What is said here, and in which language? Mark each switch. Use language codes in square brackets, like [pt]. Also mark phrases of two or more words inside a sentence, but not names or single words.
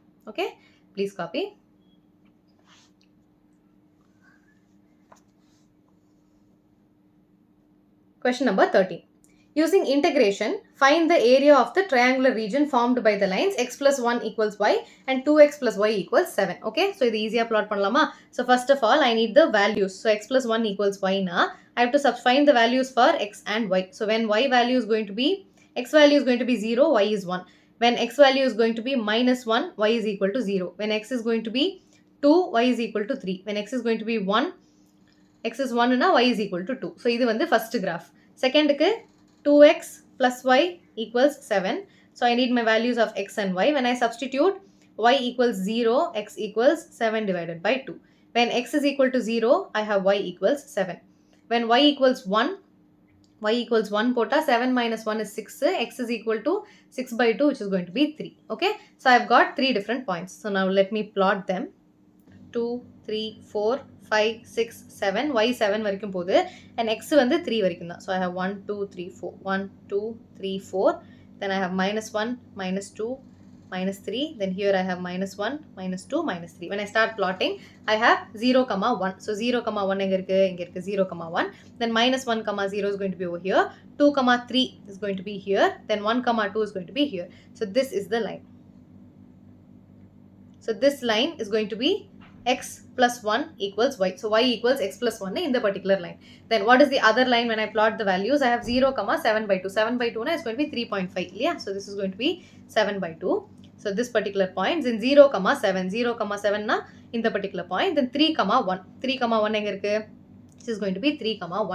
[en] Okay, please copy. Question number 13. Using integration, find the area of the triangular region formed by the lines x plus 1 equals y and 2x plus y equals 7. Okay, so இது easy plot பண்ணலாமா? So first of all, I need the values. So x plus 1 equals y na, I have to find the values for x and y. So when y value is going to be, x value is going to be 0, y is 1. When x value is going to be minus 1, y is equal to 0. When x is going to be 2, y is equal to 3. When x is going to be 1, x is 1 na, y is equal to 2. So [ta] இது வந்து [en] first graph. Second க்கு 2x plus y equals 7. So I need my values of x and y. When I substitute, y equals 0, x equals 7 divided by 2. When x is equal to 0, I have y equals 7. When y equals 1, y equals 1 pota, 7 minus 1 is 6. X is equal to 6 by 2, which is going to be 3. Okay, so I've got 3 different points. So now let me plot them. 2, 3, 4, 5, 6, 7, [ta] y 7 வரைக்கும் போது and x வந்து 3 வரைக்கும் தான். [en] So I have 1, 2, 3, 4. 1, 2, 3, 4. Then I have minus 1, minus 2, minus 3. Then here I have minus 1, minus 2, minus 3. When I start plotting, I have 0, 1. [ta] So 0, 1 எங்க இருக்கு? இங்க இருக்கு 0, 1. [en] Then minus 1, 0 is going to be over here. 2, 3 is going to be here. Then 1, 2 is going to be here. So this is the line. So this line is going to be x plus 1 equals y. So y equals x plus 1 in the particular line. Then what is the other line when I plot the values? I have 0, 7 by 2. 7 by 2 na is going to be 3.5. Yeah, so this is going to be 7 by 2. So this particular point is in 0, 7. 0, 7 na in the particular point. Then 3, 1. 3, 1 [ta] எங்க இருக்கு? [en] This is going to be 3, 1.